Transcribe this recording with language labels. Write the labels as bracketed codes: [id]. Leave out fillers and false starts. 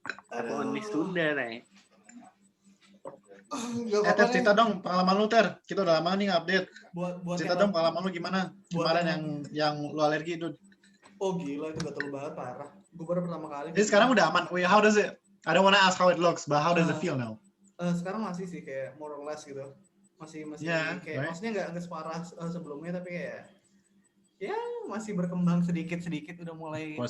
[en] Only Sunda nih. [id] Ter, cerita dong pengalaman lu Ter. Kita udah lama nih update. Buat cerita dong pengalaman lu gimana? Kemarin yang lu alergi itu. Oh gila itu gatel banget parah. Gue baru pertama kali. Jadi sekarang udah aman. [en] Wait, how does it? I don't wanna ask how it looks, but how does it feel now? [id] Sekarang masih sih kayak [en] more or less [id] gitu. Masih [en] yeah, [id] kayak [en] right? [id] Maksudnya nggak separah sebelumnya tapi kayak ya masih berkembang sedikit udah mulai.